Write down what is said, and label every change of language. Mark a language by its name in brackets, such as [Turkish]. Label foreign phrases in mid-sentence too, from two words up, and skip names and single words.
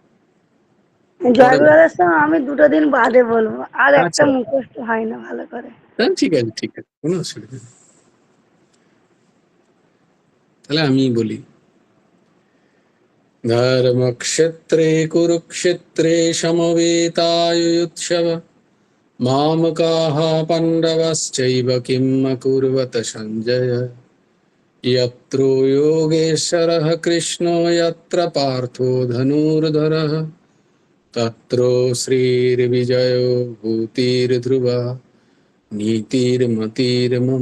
[Bangla] আমি 2 দিন বাদে বলবো, আর একটা আচ্ছা মুখস্থ হয় না ভালো করে। হ্যাঁ ঠিক আছে ঠিক আছে, কোনো অসুবিধা নেই। তাহলে আমি বলি। [Sanskrit] ধর্মক্ষেত্রে কুরুক্ষেত্রে সমবেতাयुत्सव मामकाः पाण्डवश्चैव किम् अकुर्वत सञ्जय। यत्र योगेश्वरः कृष्णो यत्र पार्थो धनुर्धरः तत्र श्रीर्विजयो भूतिर्ध्रुवा नीतिर्मतिर्मम।